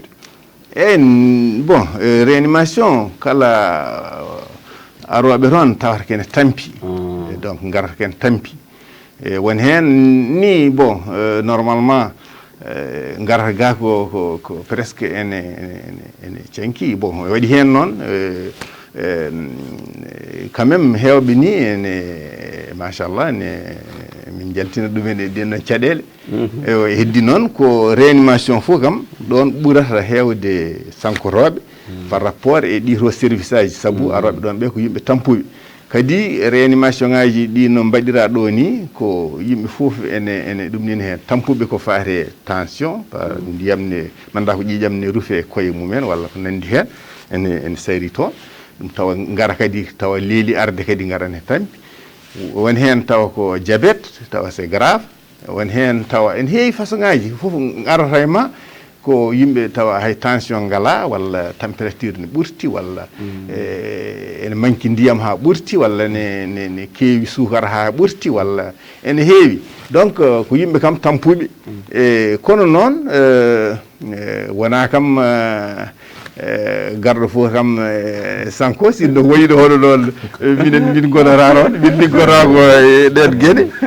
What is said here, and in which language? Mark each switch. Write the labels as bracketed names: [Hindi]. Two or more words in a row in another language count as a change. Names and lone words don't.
[Fula] bon réanimation kala aroɓe toon tawata kene tampi donc garata kene tampi woni hen ni [French] bon normalement [Fula] garata ga ko presque ene canki bon waɗi hen noon [French] quand même [Fula] hewɓe ni ene machallah min jaltina ɗumen e ɗenɗon caɗele e heddi noon ko réanimation fof kam ɗon ɓurata hewde sankoroɓe [French] par rapport [Fula] e ɗito service aji saabu aroɓe ɗon ɓe ko yimɓe tampuɓe kadi réanimation ngaji ɗi no mbaɗira ɗo ni ko yimɓe fof ene ɗumnina hen tampuɓe ko fate tension ndiyam ne manda ko ƴiƴam ne ruufe koye mumen walla ko nandi hen ene sayri toon ɗum tawa gara kadi tawa leeli arde kadi garane tampi woni hen tawa ko diabète tawa [French] c'est grave [Fula] woni hen tawa en heewi façon ngaji fof arata e ma ko yimɓe tawa hay tension ngala walla température ne ɓurti walla ene manki ndiyam ha ɓurti walla ne keewi sukara ha ɓurti walla ene heewi donc ko yimɓe kam tampuɓe kono noon wona kam garɗo fof kam sanko sinno woyiɗo hono noon min gonata toon min liggota ko e ɗen gueɗe